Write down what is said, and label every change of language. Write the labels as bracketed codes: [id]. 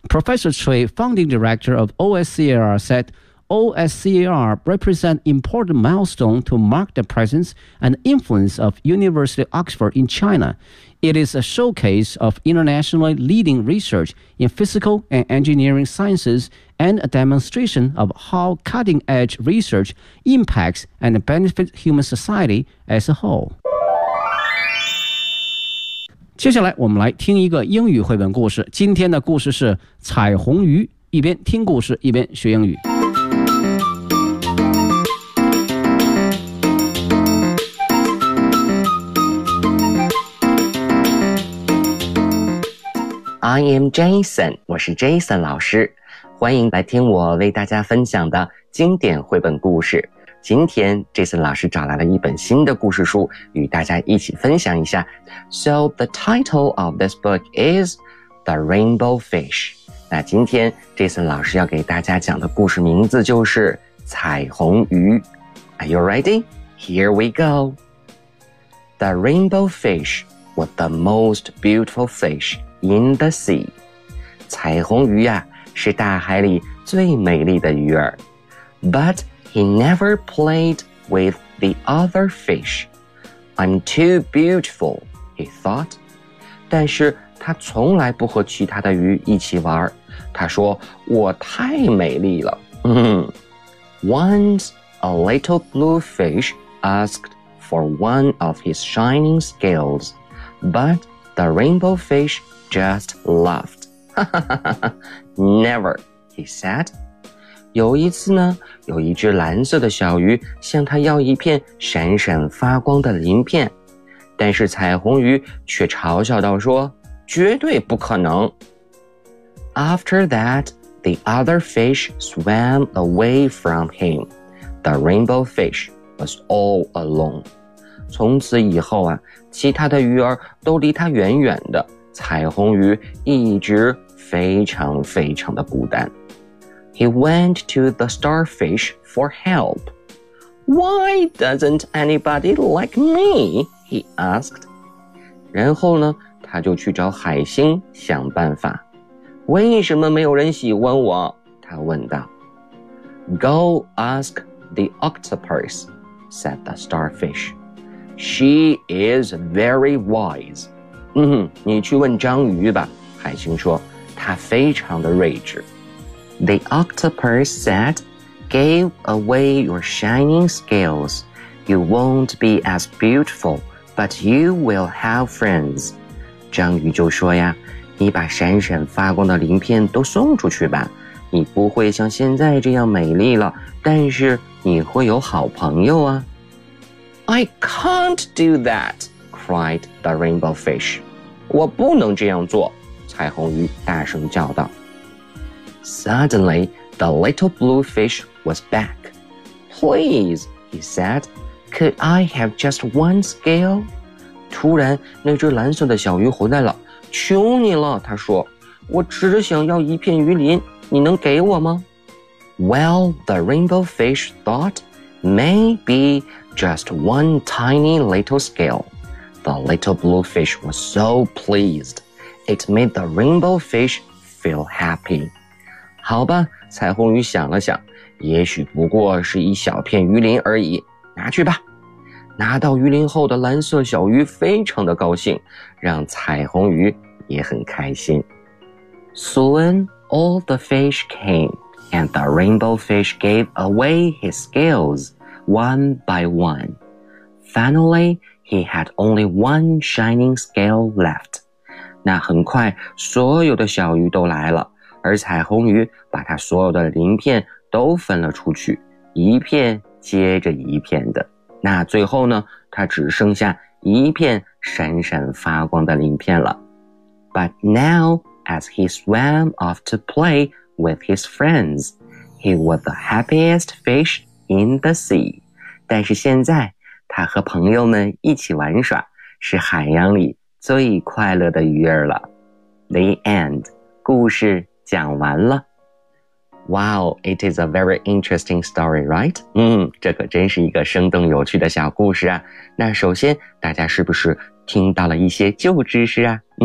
[en] Professor Cui, founding director of OSCAR, said OSCAR represents important milestone to mark the presence and influence of University of Oxford in China. It is a showcase of internationally leading research in physical and engineering sciences and a demonstration of how cutting-edge research impacts and benefits human society as a whole. [zh] 接下来我们来听一个英语绘本故事。今天的故事是彩虹鱼，一边听故事一边学英语。 [en] I am Jason， [zh] 我是 Jason 老师，欢迎来听我为大家分享的经典绘本故事。今天 Jason 老师找来了一本新的故事书，与大家一起分享一下。 [en] So the title of this book is The Rainbow Fish。 [zh] 那今天 Jason 老师要给大家讲的故事名字就是彩虹鱼。 [en] Are you ready? Here we go. The Rainbow Fish was the most beautiful fishIn the sea， [zh] 彩虹鱼啊是大海里最美丽的鱼儿。 [en] But he never played with the other fish. I'm too beautiful, he thought. [zh] 但是他从来不和其他的鱼一起玩，他说我太美丽了。 [en] Once a little blue fish asked for one of his shining scales, but the rainbow fishjust laughed. Never, he said. [zh] 有一次呢，有一只蓝色的小鱼向他要一片闪闪发光的鳞片，但是彩虹鱼却嘲笑道说，绝对不可能。 [en] After that, the other fish swam away from him. The rainbow fish was all alone. [zh] 从此以后啊，其他的鱼儿都离他远远的，彩虹鱼一直非常非常的孤单。 [en] He went to the starfish for help. Why doesn't anybody like me? He asked. [zh] 然后呢，他就去找海星想办法。为什么没有人喜欢我？他问道。 [en] Go ask the octopus, said the starfish. She is very wise. [zh] 你去问章鱼吧，海星说，她非常的睿智。 [en] The octopus said, Give away your shining scales. You won't be as beautiful, but you will have friends. [zh] 章鱼就说呀，你把闪闪发光的鳞片都送出去吧，你不会像现在这样美丽了，但是你会有好朋友啊。 [en] I can't do that, cried the rainbow fish. [zh] 我不能这样做，彩虹鱼大声叫道。 [en] Suddenly, the little blue fish was back. Please, he said, could I have just one scale? [zh] 突然，那只蓝色的小鱼回来了。求你了，他说，我只想要一片鱼鳞，你能给我吗？ [en] Well, the rainbow fish thought, maybe just one tiny little scale. The little blue fish was so pleased. It made the rainbow fish feel happy. [zh] 好吧，彩虹鱼想了想，也许不过是一小片鱼鳞而已，拿去吧。拿到鱼鳞后的蓝色小鱼非常的高兴，让彩虹鱼也很开心。 [en] Soon, all the fish came, and the rainbow fish gave away his scales, one by one. Finally, he had only one shining scale left. [zh] 那很快，所有的小鱼都来了。而彩虹鱼把它所有的鳞片都分了出去，一片接着一片的。那最后呢，它只剩下一片闪闪发光的鳞片了。 [en] But now, as he swam off to play with his friends, he was the happiest fish in the sea. [zh] 但是现在，他和朋友们一起玩耍，是海洋里最快乐的鱼儿了。 [en] The end. [zh] 故事讲完了。 [en] Wow, it is a very interesting story, right? [zh] 这可真是一个生动有趣的小故事啊。那首先，大家是不是听到了一些旧知识啊？